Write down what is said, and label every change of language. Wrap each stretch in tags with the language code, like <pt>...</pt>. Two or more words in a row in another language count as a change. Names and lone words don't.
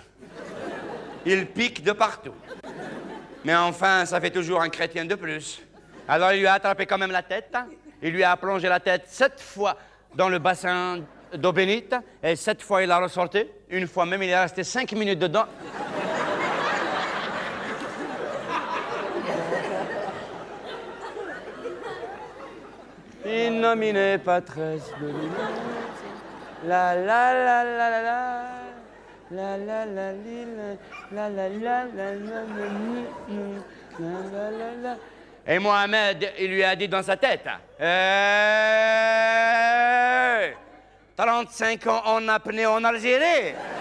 <fr>Ils piquent de partout. Mais enfin, ça fait toujours un chrétien de plus. Alors il lui a attrapé quand même la tête. Il lui a plongé la tête 7 fois dans le bassin d'eau bénite. Et 7 fois, il l'a ressorti. Une fois même, il est resté 5 minutes dedans.</fr> <la>In nomine Patris la la la la la la la la la la la la la.</la> <fr>Et Mohamed, il lui a dit dans sa tête, 35 ans en apnée en Algérie.</fr>